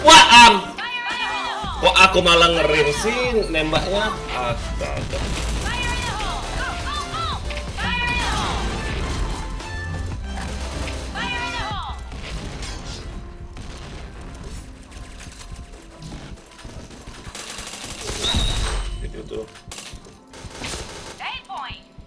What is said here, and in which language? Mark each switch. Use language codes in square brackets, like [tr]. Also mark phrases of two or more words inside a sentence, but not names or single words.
[id] apaan? [en] Fire in the hole! [id] Kok aku malah ngerim sih nembaknya? Astaga. [en] Fire in the hole! Go, go, go! Fire in the hole! Fire in the hole! [id] Itu tuh. [en] 8 point!